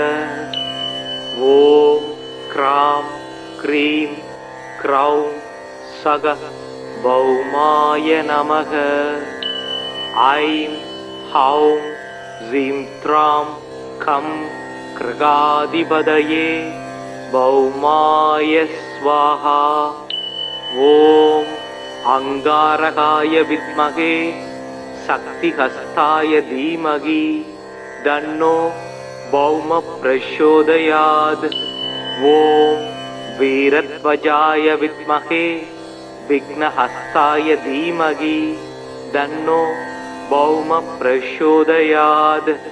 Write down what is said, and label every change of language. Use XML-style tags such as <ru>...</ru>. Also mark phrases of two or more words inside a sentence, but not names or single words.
<sa>ॐ क्रां क्रीं क्रौं सः भौमाय नमः ऐं हौं जीं त्रां कं ग्रहाधिपतये भौमाय स्वाहा ॐ अंगारकाय विद्महे शक्तिहस्ताय धीमहि तन्नो भौम प्रचोदयात् ओम वीरध्वजाय विद्महे विघ्नहस्ताय धीमहि तन्नो भौम प्रचोदयात्</sa>